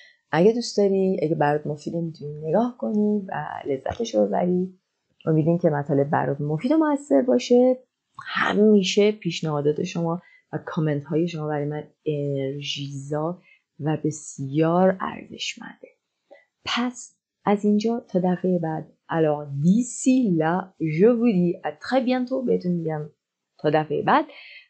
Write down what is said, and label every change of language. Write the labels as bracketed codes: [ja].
[fa] اگه دوست داری، اگه برات مفیده میتونی نگاه کنی و لذتش رو ببری. امیدوارم که مطالب برات مفید و موثر باشه. همیشه پیشنهادات شما و کامنت های شما برای من انرژیزا و بسیار ارزشمنده. پس از اینجا تا دفعه بعد، [fr] alors d'ici là je vous dis à très bientôt. [fa] بهتون میگم تا دفعه بعد. [fr] prenez soin de vous، [fa] از خودتون مراقبت کنید [fr] et à la